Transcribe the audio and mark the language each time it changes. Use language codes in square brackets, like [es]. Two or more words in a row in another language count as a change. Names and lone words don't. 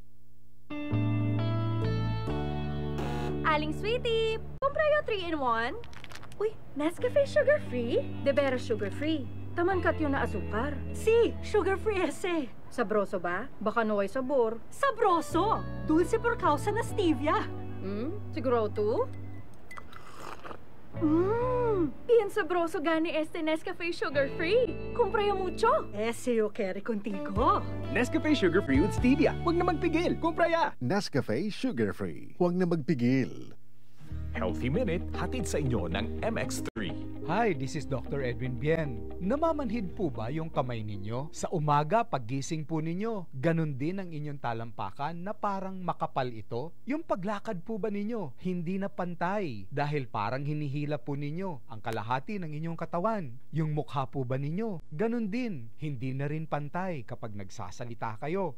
[cbk] Aling Sweetie, kumprayo 3-in-1. Uy, Nescafe sugar-free? De veras sugar-free. Taman kat yun na asukar. Si, sugar-free ese. Sabroso ba? Baka no ay sabor. Sabroso! Dulce por causa na stevia. Siguro tu? Bien sabroso gani este Nescafe sugar-free. Kumprayo mucho. Ese yo quiere contigo. [en] Nescafe Sugar Free with Stevia. [tl] Huwag na magpigil. [cbk] Kumpra ya! [tl] Nescafe Sugar Free. Huwag na magpigil. Healthy Minute hatid sa inyo ng MX3. [en] Hi, this is Dr. Edwin Bien. [tl] Namamanhid po ba yung kamay ninyo? Sa umaga, paggising po ninyo, ganun din ang inyong talampakan na parang makapal ito? Yung paglakad po ba ninyo, hindi na pantay dahil parang hinihila po ninyo ang kalahati ng inyong katawan? Yung mukha po ba ninyo, ganun din, hindi na rin pantay kapag nagsasalita kayo?